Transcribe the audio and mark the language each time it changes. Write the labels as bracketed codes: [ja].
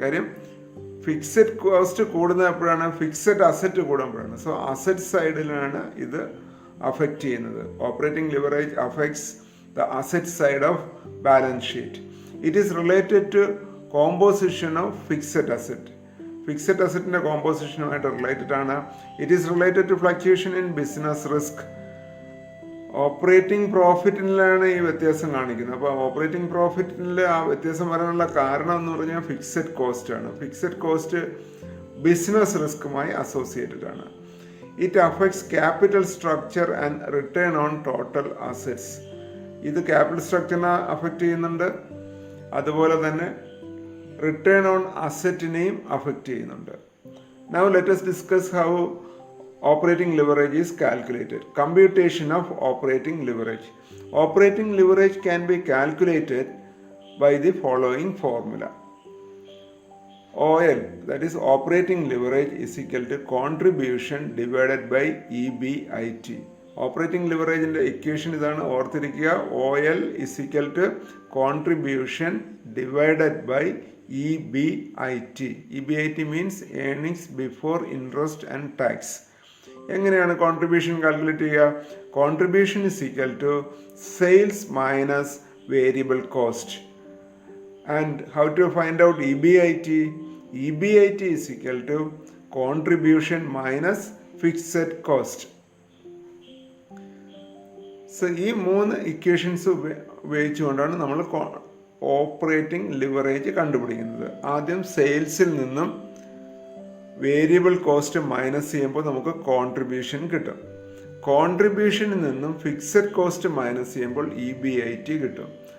[ml] കാര്യം fixed cost കൂടുന്നത് എപ്പോഴാണ്? ഫിക്സഡ് അസറ്റ് കൂടുമ്പോഴാണ്. സോ അസറ്റ് സൈഡിലാണ് ഇത് അഫക്റ്റ് ചെയ്യുന്നത്. [en] Operating leverage affects the asset side of balance sheet. It is related to composition of fixed asset. [ml] Fixed assetന്റെ കോമ്പോസിഷനുമായിട്ട് related ആണ്. [en] It is related to fluctuation in business risk. [ml] Operating പ്രോഫിറ്റിലാണ് ഈ വ്യത്യാസം കാണിക്കുന്നത്. അപ്പോൾ operating പ്രോഫിറ്റിൽ ആ വ്യത്യാസം വരാനുള്ള കാരണം എന്ന് പറഞ്ഞാൽ ഫിക്സഡ് കോസ്റ്റ് ആണ്. ഫിക്സഡ് കോസ്റ്റ് ബിസിനസ് റിസ്ക്കുമായി അസോസിയേറ്റഡ് ആണ്. [en] It affects capital structure and return on total assets. [ml] ഇത് ക്യാപിറ്റൽ സ്ട്രക്ചറിനെ അഫക്റ്റ് ചെയ്യുന്നുണ്ട്, അതുപോലെ തന്നെ റിട്ടേൺ ഓൺ അസറ്റിനെയും അഫക്റ്റ് ചെയ്യുന്നുണ്ട്. [en] Now let us discuss how operating leverage is calculated. Computation of operating leverage. Operating leverage can be calculated by the following formula. OL, that is operating leverage, is equal to contribution divided by EBIT. Operating ലിവറേജിൻ്റെ equation ഇതാണ്, ഓർത്തിരിക്കുക. OL is equal to contribution divided by EBIT. EBIT means earnings before interest and tax. [ml] എങ്ങനെയാണ് contribution calculate ചെയ്യുക? [en] Contribution is equal to sales minus variable cost. And how to find out EBIT? EBIT is equal to contribution minus fixed cost. [ml] So ഈ മൂന്ന് equations ഉപയോഗിച്ചുകൊണ്ടാണ് നമ്മൾ operating leverage കണ്ടുപിടിക്കുന്നത്. ആദ്യം സെയിൽസിൽ നിന്നും variable cost minus ചെയ്യുമ്പോൾ നമുക്ക് കോൺട്രിബ്യൂഷൻ കിട്ടും. കോൺട്രിബ്യൂഷനിൽ നിന്നും ഫിക്സഡ് കോസ്റ്റ് മൈനസ് ചെയ്യുമ്പോൾ EBIT കിട്ടും.